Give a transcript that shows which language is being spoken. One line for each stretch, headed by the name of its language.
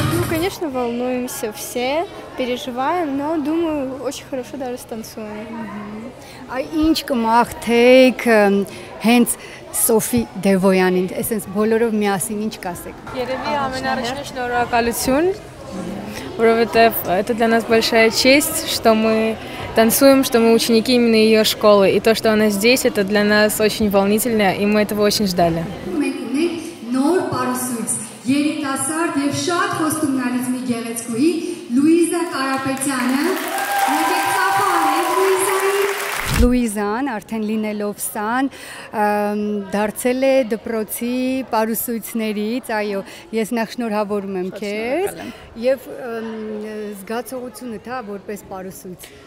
Russian: Конечно, волнуемся все, переживаем, но думаю, очень хорошо даже станцуем.
Armenian: Ինչ կմաղթեք հենց Սոֆի Դևոյանին, այսպես բոլորով միասին ինչ կասեք։ Երևի ամենառաջին շնորհակալություն, որովհետև
Russian: это для нас большая честь, что мы танцуем, что мы ученики именно ее школы, и то, что она здесь, это для нас очень волнительно, и мы этого очень ждали.
Armenian: Նոր պարուսույց, երիտասարդ եւ շատ խոստումնալից մի գեղեցկուհի Լուիզա Կարապետյանը, եկեք ծափարենք Լուիզային։ Լուիզան արդեն լինելով սան դարձել է դպրոցի պարուսույցներից, այո, ես նախ շնորհավորում եմ քեզ եւ զգացողությունը թա որպես պարուսույց։